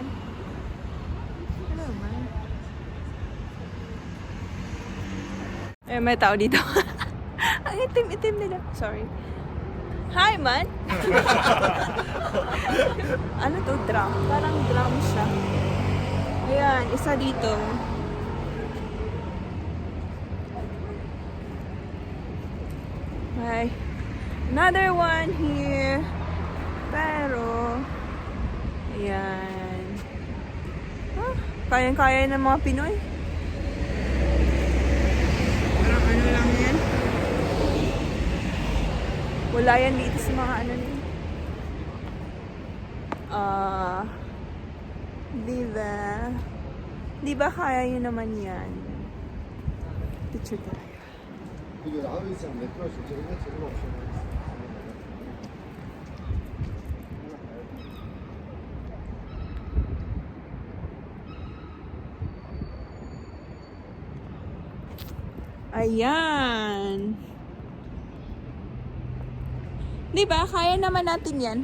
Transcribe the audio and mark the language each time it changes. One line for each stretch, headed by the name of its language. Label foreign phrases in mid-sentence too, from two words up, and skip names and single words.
Filipino: Hello man. Eh, may tao dito. Ang itim-itim nila. Sorry.
English: Hi, man!
Filipino: Ano to? Drum. Parang drum siya. Ayan, isa dito. Okay.
English: Another one here.
Filipino: Pero, ayan. Ah, kayang-kaya ng mga Pinoy. Ano lang yan? Wala yan dito sa mga ano nila. Di ba kaya yun naman yan? Picture tayo.
Korean: 이게 나와 있으면 내 거에서 저런 저런 옵션
Filipino: Ayan. Di ba? Kaya naman natin yan.